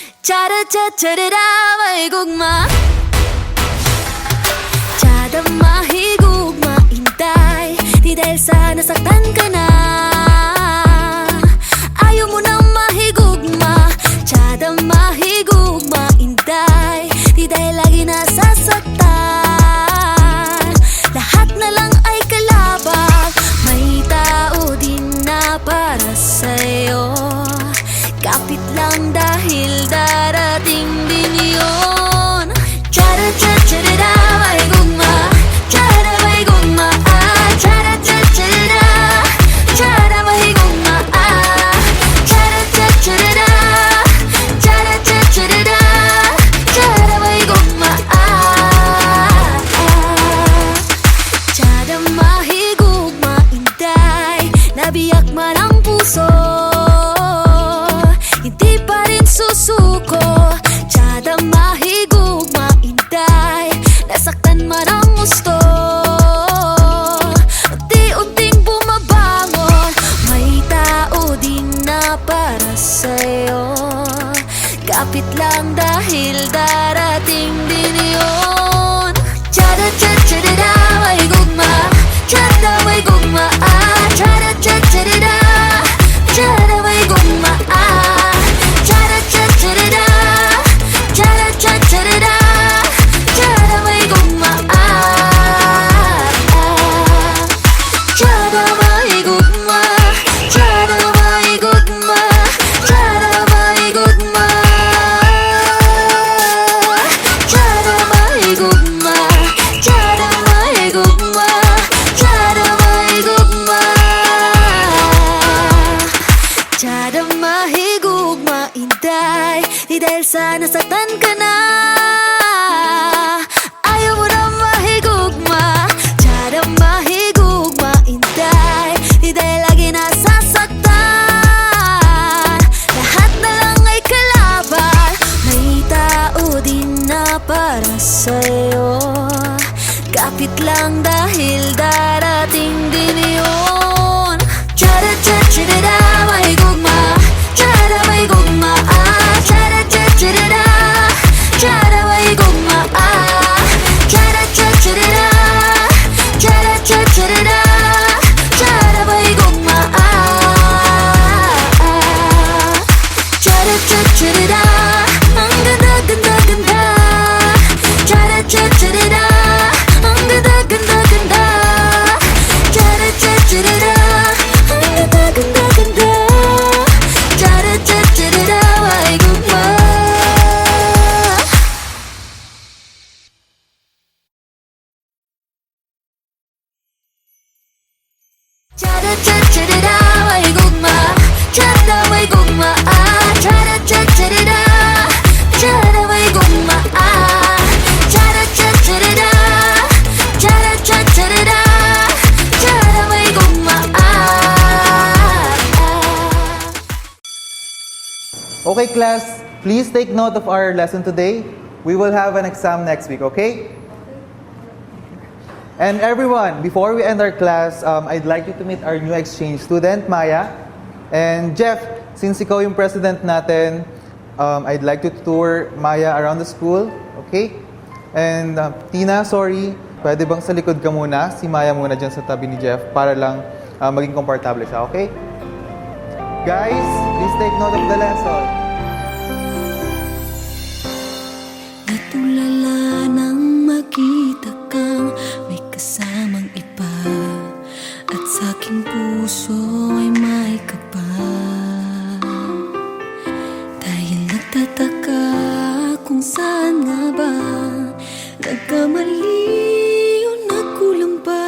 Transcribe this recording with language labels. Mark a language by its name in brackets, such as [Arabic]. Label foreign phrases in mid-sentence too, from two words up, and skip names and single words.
[Cebuano] Cha-da-cha-cha-da-da, may gugma. Tiyada mahigugma, intay. [Filipino] Di dahil sa nasaktan ka na, ayaw mo nang mahigugma. [Cebuano] Tiyada mahigugma, intay. [Filipino] Di dahil lagi nasasaktan. Lahat na lang ay kalabang. May tao din na para sa'yo. Kapit lang dahil darating din yun. Cha-da-cha-cha-da-da, [Cebuano] may gugma. Cha-da may gugma, ah. Cha-da-cha-cha-da-da, cha-da may gugma, ah. Cha-da-cha-cha-da-da, cha-da-cha-cha-da-da, cha-da may gugma, ah. Cha-da mahigugma, inday. [Filipino] Nabiyak man ang puso, hindi pa rin susuko. [Cebuano] Tiyada mahigugma, inday. [Filipino] Nasaktan man ang gusto, unti-unting bumabangon. May tao din na para sa'yo. Kapit lang dahil darating din yun. Cha-da-cha-cha-da-da, [Cebuano] may gugma. Tiyada may gugma, ah. Cha-da-cha-cha-da-da, tiyada may gugma, ah. Cha-da-cha-cha-da-da, cha-da-cha-cha-da-da, tiyada may gugma, ah. Tiyada may gugma, tiyada may gugma, tiyada may gugma. Tiyada may gugma, tiyada may gugma, tiyada may gugma. Tiyada mahigugma, inday. [Filipino] Di dahil sa nasaktan ka na, ayaw mo na mahigugma. [Cebuano] Tiyada mahigugma, inday. [Filipino] Di dahil lagi nasasaktan. Lahat na lang ay kalaban. May tao din na para sa'yo. Kapit lang dahil darating din yun. Cha-da-cha-cha-da-da, [Cebuano] may gugma. Tiyada may gugma, ah. Cha-da-cha-cha-da-da, tiyada may gugma, ah. Cha-da-cha-cha-da-da, cha-da-cha-cha-da-da, tiyada may gugma, ah. Cha-da-cha-cha-da-da, [Filipino] ang ganda-ganda-ganda. Cha-da-cha-cha-da-da, ang ganda-ganda-ganda. Cha-da-cha-cha-da-da, ang ganda-ganda-ganda. Cha-da-cha-cha-da-da, [Cebuano] may gugma. Cha-da-cha-cha-da-da, may gugma. Tiyada may gugma, ah. Cha-da-cha-cha-da-da, tiyada may gugma, ah. Cha-da-cha-cha-da-da, cha-da-cha-cha-da-da, tiyada may gugma, ah. [English] Okay, class, please take note of our lesson today. We will have an exam next week, okay? And everyone, before we end our class, I'd like you to meet our new exchange student, Maya. And Jeff, since [Filipino] ikaw yung [English] president natin, I'd like you to tour Maya around the school, okay? And Tina, sorry, [Filipino] pwede bang sa likod ka muna? Si Maya muna dyan sa tabi ni Jeff para lang maging komportable siya, okay? [English] Guys, please take note of the lesson. [Filipino] Natulala nang makita kang may kasamang iba, at sa aking puso ay may kaba. Dahil nagtataka kung saan nga ba nagkamali o nagkulang ba.